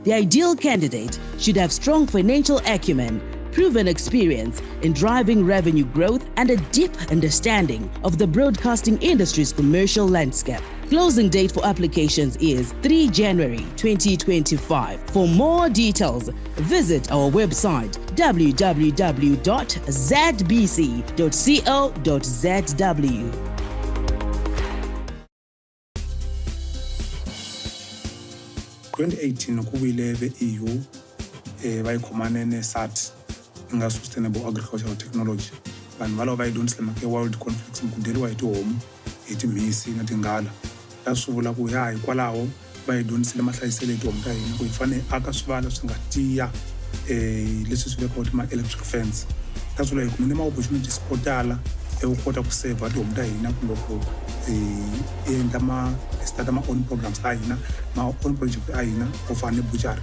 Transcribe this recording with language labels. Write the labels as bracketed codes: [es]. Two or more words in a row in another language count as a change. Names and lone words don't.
[en] The ideal candidate should have strong financial acumen, proven experience in driving revenue growth, and a deep understanding of the broadcasting industry's commercial landscape. Closing date for applications is 3 January 2025. For more details, visit our website www.zbc.co.zw. [ts] 2018 kuwile ve-EU vayikhomane ne-SAT, nga- [en] Sustainable Agricultural Technology. [ts] Vanhu valava va yi dyondzisile mhaka ya [en] world conflicts [ts] mukudeliwa hi tihomu, hi timhisi na tinghala. Ta swi vula ku ya hikwalaho va yi dyondzisile mahlayiselo ya tihomu ta hina ku hi fanele aka swivala swi nga tiya leswi swi vekiwa ma- [en] electric fence. [ts] Ta swi vula hi kumile ma-opportunities ko tala u kota ku save tihomu ta hina kumbe ku endla [en] start ma-own programs [ts] ta hina, [en] ma-own project [ts] ta hina ku fana ne butchery.